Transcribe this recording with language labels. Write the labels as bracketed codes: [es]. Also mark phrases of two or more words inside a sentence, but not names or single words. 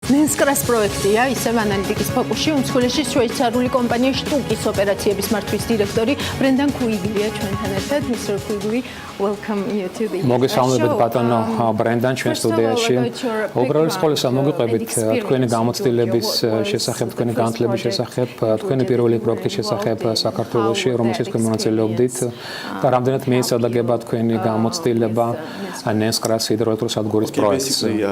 [ka] ნენსკრას პროექტია, ისევ ანალიტიკის ფოკუსში უმსხვილესი შვეიცარული კომპანია შტუკის ოპერაციების მართვის დირექტორი ბრენდან კუიგლია ჩვენთან ერთად. [en] Mr. Quigley, welcome you to the [ka] მოგესალმებით ბატონო ბრენდან ჩვენ სტუდიაში. უბრალოდ სკოლისა მოგიყვებით თქვენი გამოცდილების შესახებ, თქვენი განათლების შესახებ, თქვენი პირველი პროექტის შესახებ საქართველოში, რომელშიც თქვენ მონაწილეობდით და რამდენად მიეცადაგება თქვენი გამოცდილება ნენსკრას ჰიდროელექტროსადგურის პროექტზე.